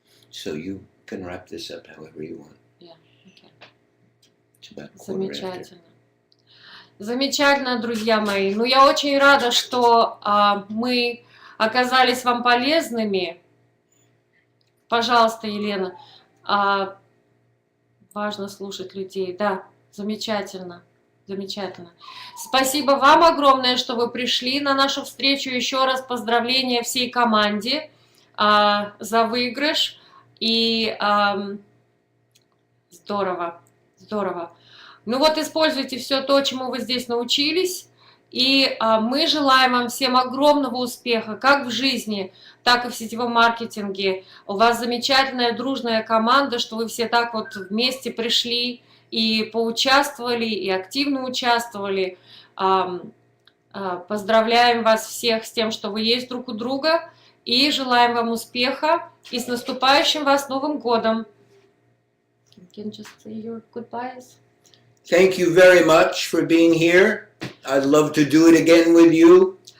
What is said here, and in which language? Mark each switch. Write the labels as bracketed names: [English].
[English] So you can wrap this up however you want. Yeah, okay. It's about [Russian] Замечательно. Замечательно, друзья мои. Ну, я очень рада, что мы оказались вам полезными. Пожалуйста, Елена. Важно слушать людей. Да, замечательно. Замечательно. Спасибо вам огромное, что вы пришли на нашу встречу. Еще раз поздравления всей команде за выигрыш. И здорово. Здорово. Ну вот используйте все то, чему вы здесь научились. И мы желаем вам всем огромного успеха, как в жизни, так и в сетевом маркетинге. У вас замечательная дружная команда, что вы все так вот вместе пришли и поучаствовали, и активно участвовали. Поздравляем вас всех с тем, что вы есть друг у друга, и желаем вам успеха, и с наступающим вас Новым годом. [English] You can just say your goodbyes. Thank you very much for being here. I'd love to do it again with you.